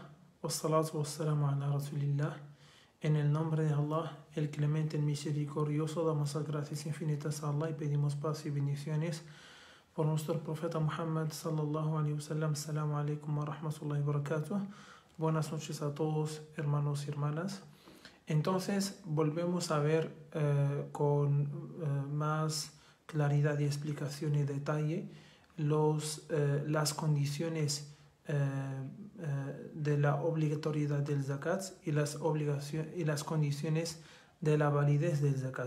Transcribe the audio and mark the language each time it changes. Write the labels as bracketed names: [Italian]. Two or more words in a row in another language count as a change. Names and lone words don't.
[Arabic] والصلاة والسلام على رسول الله. [Spanish] En el nombre de Allah, el clemente, el misericordioso, damos las gracias infinitas a Allah y pedimos paz y bendiciones por nuestro profeta Muhammad [Arabic] صلى الله عليه وسلم. السلام عليكم ورحمة الله وبركاته. [Spanish] Buenas noches a todos, hermanos y hermanas. Entonces, volvemos a ver con más claridad y explicación y detalle las condiciones de la obligatoriedad del zakat y las condiciones de la validez del zakat.